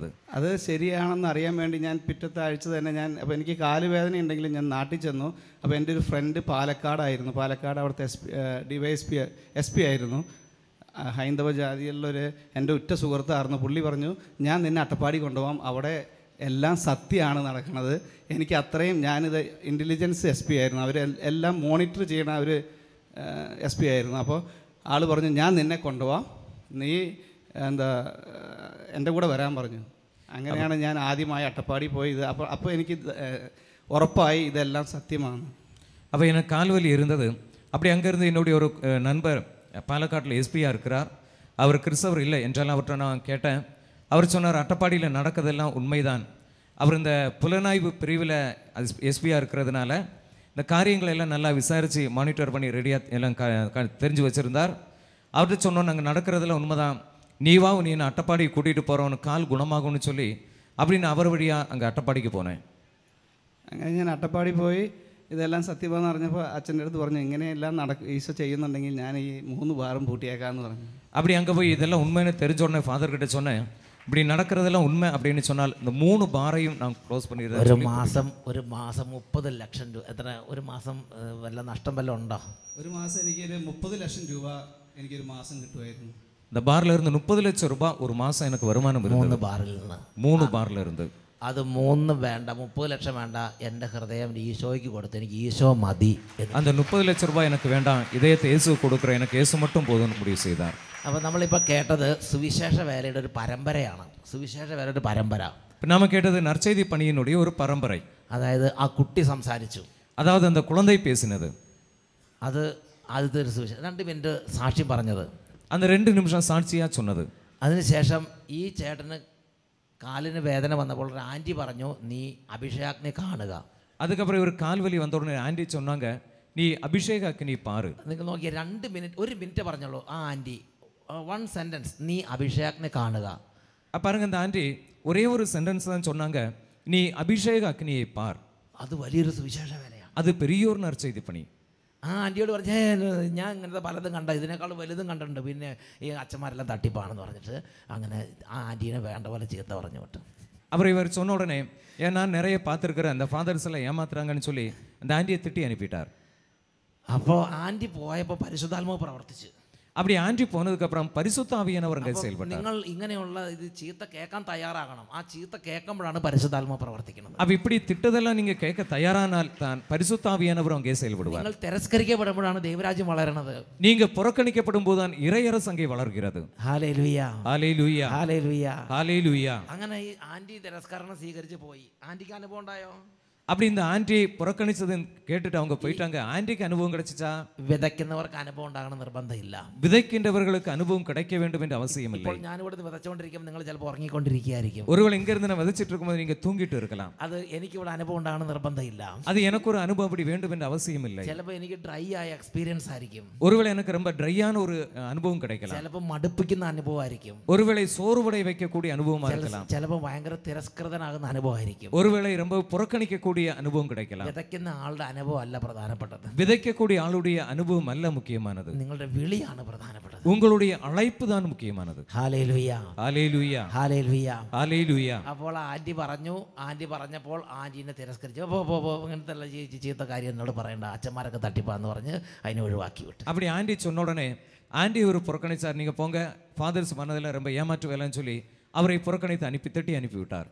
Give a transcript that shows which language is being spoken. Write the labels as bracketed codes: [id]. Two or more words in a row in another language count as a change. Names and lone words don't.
[ml] അത് ശരിയാണെന്ന് അറിയാൻ വേണ്ടി ഞാൻ പിറ്റത്തെ ആഴ്ച തന്നെ അപ്പോൾ എനിക്ക് കാലുവേദന ഉണ്ടെങ്കിലും ഞാൻ നാട്ടിൽ ചെന്നു. അപ്പോൾ എൻ്റെ ഒരു ഫ്രണ്ട് പാലക്കാടായിരുന്നു. പാലക്കാട് അവിടുത്തെ SP ആയിരുന്നു. ഹൈന്ദവ ജാതിയിലുള്ളൊരു എൻ്റെ ഉറ്റ സുഹൃത്തായിരുന്നു. പുള്ളി പറഞ്ഞു, ഞാൻ നിന്നെ അട്ടപ്പാടി കൊണ്ടുപോകാം, അവിടെ എല്ലാം സത്യമാണ് നടക്കുന്നത്. എനിക്ക് അത്രയും, ഞാനിത് ഇൻ്റലിജൻസ് SP ആയിരുന്നു, അവർ എല്ലാം മോണിറ്റർ ചെയ്യണ ഒരു SP ആയിരുന്നു. അപ്പോൾ ആൾ പറഞ്ഞു, ഞാൻ നിന്നെ കൊണ്ടുപോകാം, നീ എൻ്റെ കൂടെ വരാൻ പറഞ്ഞു. അങ്ങനെയാണ് ഞാൻ ആദ്യമായി അട്ടപ്പാടി പോയത്. അപ്പോൾ എനിക്ക് ഉറപ്പായി ഇതെല്ലാം സത്യമാണ്. [ta] அப்போ எனக்கு கால்வலி இருந்தது. அப்படி அங்கேருந்து என்னுடைய ஒரு நண்பர் பாலக்காட்டில் SP-யாக இருக்கிறார். அவர் கிறிஸ்தவர் இல்லை என்றாலும் அவர்கிட்ட நான் கேட்டேன். அவர் சொன்னார், அட்டப்பாடியில் நடக்கிறதெல்லாம் உண்மைதான். அவர் இந்த புலனாய்வு பிரிவில் SP-யாக இருக்கிறதுனால இந்த காரியங்களை எல்லாம் நல்லா விசாரித்து மானிட்டர் பண்ணி ரெடியாக எல்லாம் தெரிஞ்சு வச்சுருந்தார். அவர்கிட்ட சொன்னோம், நாங்கள் நடக்கிறதெல்லாம் உண்மைதான், நீ என்ன அட்டப்பாடி கூட்டிகிட்டு போகிறவனு கால் குணமாகும்னு சொல்லி அப்படின்னு அவர் வழியாக அங்கே അട്ടപ്പാടിക്ക് പോனேன். [ml] അങ്ങനെ ഞാൻ അട്ടപ്പാടി പോയി ഇതെല്ലാം സത്യമാണെന്ന് അറിഞ്ഞപ്പോൾ അച്ഛൻ്റെ അടുത്ത് പറഞ്ഞു, ഇങ്ങനെയെല്ലാം ഈശോ ചെയ്യുന്നുണ്ടെങ്കിൽ ഞാൻ ഈ 3 ബാറും പൂട്ടിയേക്കാമെന്ന് പറഞ്ഞു. [ta] அப்படி அங்கே போய் இதெல்லாம் உண்மைன்னு தெரிஞ்ச உடனே ஃபாதர்கிட்ட சொன்னேன், இப்படி நடக்கிறதெல்லாம் உண்மை அப்படின்னு சொன்னால் இந்த 3 ബാറയും நான் க்ளோஸ் பண்ணிடுறேன். [ml] ഒരു മാസം 30 ലക്ഷം രൂപ. എത്ര ഒരു മാസം വല്ല നഷ്ടം വല്ല ഉണ്ടോ? ഒരു മാസം എനിക്കൊരു 30 ലക്ഷം രൂപ എനിക്കൊരു മാസം കിട്ടുമായിരുന്നു. [ta] இந்த பாரில் இருந்து 30 லட்சம் ரூபாய் ஒரு மாதம் எனக்கு வருமானம் இருந்தது. [ml] 3 ബാറിൽ നിന്ന് [ta] 3 ബാറിൽ இருந்து. [ml] അത് 3 വേണ്ട, 30 ലക്ഷം വേണ്ട, എൻ്റെ ഹൃദയം ഈശോയ്ക്ക് കൊടുത്ത് എനിക്ക് ഈശോ മതി. [ta] அந்த 30 லட்சம் ரூபாய் எனக்கு வேண்டாம், இதயத்தை இயேசு கொடுக்குறேன், எனக்கு இயேசு மட்டும் போதும்னு முடிவு செய்தார். [ml] അപ്പോൾ നമ്മളിപ്പോൾ കേട്ടത് സുവിശേഷ വേലയുടെ ഒരു പരമ്പരയാണ്. സുവിശേഷ വേലയുടെ പരമ്പര. [ta] நாம கேட்டது நற்செய்தி பணியினுடைய ஒரு பரம்பரை. [ml] അതായത് ആ കുട്ടി സംസാരിച്ചു, [ta] அதாவது அந்த குழந்தை பேசினது, [ml] അത് ആദ്യത്തെ ഒരു സുവിശേഷം. 2 മിനിറ്റ് സാക്ഷ്യം പറഞ്ഞത്, [ta] அந்த 2 நிமிஷம் சாட்சியாக சொன்னது. [ml] അതിനുശേഷം ഈ ചേട്ടന് കാലിന് വേദന വന്നപ്പോൾ ഒരു ആൻറ്റി പറഞ്ഞു, നീ അഭിഷേകാഗ്നി കാണുക. [ta] அதுக்கப்புறம் ஒரு கால்வலி வந்த உடனே ஆண்டி சொன்னாங்க, நீ அபிஷேக அக்னி பாரு. [ml] നിങ്ങൾ നോക്കിയ 2 മിനിറ്റ്, 1 മിനിറ്റ് പറഞ്ഞോളൂ ആ ആൻറ്റി, 1 സെൻറ്റൻസ്, നീ അഭിഷേകാഗ്നി കാണുക. [ta] பாருங்க, அந்த ஆண்டி ஒரே ஒரு சென்டென்ஸ் தான் சொன்னாங்க, நீ அபிஷேக அக்னியை பார். [ml] അത് വലിയൊരു സുവിശേഷ വേലയാണ്. [ta] அது பெரியோர் நற்செய்தி பணி. [ml] ആ ആൻറ്റിയോട് പറഞ്ഞേ ഞാൻ ഇങ്ങനത്തെ പലതും കണ്ട, ഇതിനേക്കാൾ വലുതും കണ്ടിട്ടുണ്ട്, പിന്നെ ഈ അച്ഛന്മാരെല്ലാം തട്ടിപ്പാണെന്ന് പറഞ്ഞിട്ട് അങ്ങനെ ആ ആൻറ്റീനെ വേണ്ട പോലെ ചീത്ത പറഞ്ഞു വിട്ടു. [ta] அப்புறம் இவர் சொன்ன உடனே நான் நிறைய பார்த்துருக்கிறேன் அந்த ஃபாதர்ஸ் எல்லாம் ஏமாத்துறாங்கன்னு சொல்லி அந்த ஆண்டியை திட்டி அனுப்பிட்டார். [ml] അപ്പോൾ ആൻറ്റി പോയപ്പോൾ പരിശുദ്ധാത്മാവ് പ്രവർത്തിച്ചു. [ta] அப்படி ஆண்டி போனதுக்கப்புறம் பரிசுத்த ஆவியானவர் அங்கே செயல்பட்டார். [ml] നിങ്ങൾ ഇങ്ങനെയുള്ള ഇത് ചീത്ത കേൾക്കാൻ തയ്യാറാകണം. ആ ചീത്ത കേൾക്കുമ്പോഴാണ് പരിശുദ്ധാത്മാവ് പ്രവർത്തിക്കുന്നത്. [ta] அப்ப இப்படி திட்டதெல்லாம் நீங்க கேட்க தயாரானால் தான் பரிசுத்த ஆவியானவர் அங்கே செயல்படுவார். [ml] നിങ്ങൾ തിരസ്കരിക്കപ്പെടുമ്പോഴാണ് ദൈവരാജ്യം വളരണത്. [ta] நீங்க புறக்கணிக்கப்படும் போதுதான் இறையரசு அங்கே வளர்கிறது. [ml] ഹല്ലേലൂയ [ta] ஹalleluya [ml] ഹല്ലേലൂയ [ta] ஹalleluya. [ml] അങ്ങനെ ഈ ആൻറ്റി തിരസ്കരണം സ്വീകരിച്ച് പോയി. ആൻറ്റിക്ക് അനുഭവം ഉണ്ടായോ? [ta] அப்படி இந்த ஆண்டி புறக்கணிச்சது கேட்டுட்டு அவங்க போயிட்டாங்க. ஆண்டிக்கு அனுபவம் கிடைச்சிச்சா? [ml] വിതയ്ക്കുന്നവർക്ക് അനുഭവം ഉണ്ടാകണം നിർബന്ധമില്ല. [ta] விதைக்கின்றவர்களுக்கு அனுபவம் கிடைக்க வேண்டும் என்ற அவசியம் இல்லை. [ml] ഇപ്പോൾ ഞാനിവിടുന്ന് വിതച്ചുകൊണ്ടിരിക്കുമ്പോൾ നിങ്ങൾ ചിലപ്പോൾ ഉറങ്ങിക്കൊണ്ടിരിക്കുകയായിരിക്കും. [ta] ஒருவேளை இங்க இருந்து நான் விதைச்சிட்டு இருக்கும்போது நீங்க தூங்கிட்டு இருக்கலாம். [ml] അത് എനിക്കിവിടെ അനുഭവം ഉണ്ടാകണം നിർബന്ധമില്ല. [ta] அது எனக்கு ஒரு அனுபவம் அப்படி வேண்டும் என்ற அவசியம் இல்லை. [ml] ചിലപ്പോൾ എനിക്ക് ഡ്രൈ ആയ എക്സ്പീരിയൻസ് ആയിരിക്കും. [ta] ஒருவேளை எனக்கு ரொம்ப ட்ரையான ஒரு அனுபவம் கிடைக்கலாம். [ml] ചിലപ്പോൾ മടുപ്പിക്കുന്ന അനുഭവമായിരിക്കും. [ta] ஒருவேளை சோர்வடை வைக்கக்கூடிய அனுபவமா இருக்கலாம். [ml] ചിലപ്പോൾ ഭയങ്കര തിരസ്കൃതനാകുന്ന അനുഭവമായിരിക്കും. [ta] ஒருவேளை ரொம்ப புறக்கணிக்கக்கூடிய அனுபவம் கிடைக்கலாம். [ml] വിതയ്ക്കുന്ന ആളുടെ അനുഭവം അല്ല പ്രധാനപ്പെട്ടത്. [ta] விதைக்கக்கூடிய ஆளுடைய அனுபவம் அல்ல முக்கியமானது. [ml] നിങ്ങളുടെ വിളിയാണ് പ്രധാനപ്പെട്ടത്. [ta] உங்களுடைய அழைப்பு தான் முக்கியமானது. [ml] ഹല്ലേലൂയ [ta] ஹalleluya [ml] ഹല്ലേലൂയ. [ta] ஹalleluya. [ml] അപ്പോൾ ആൻറ്റി പറഞ്ഞപ്പോൾ ആൻറ്റീനെ തിരസ്കരിച്ചു. പോ ഇങ്ങനത്തെ ചീത്ത കാര്യം എന്നോട് പറയണ്ട, അച്ഛന്മാരൊക്കെ തട്ടിപ്പാന്ന് പറഞ്ഞ് അതിനെ ഒഴിവാക്കി വിട്ടു. [ta] அப்படி ஆண்டி சொன்ன உடனே ஆண்டி ஒரு புறக்கணிச்சார். நீங்க போங்க, ஃபாதர்ஸ் மனதில் ரொம்ப ஏமாற்று வேலைன்னு சொல்லி அவரை புறக்கணித்து திட்டி அனுப்பி விட்டார்.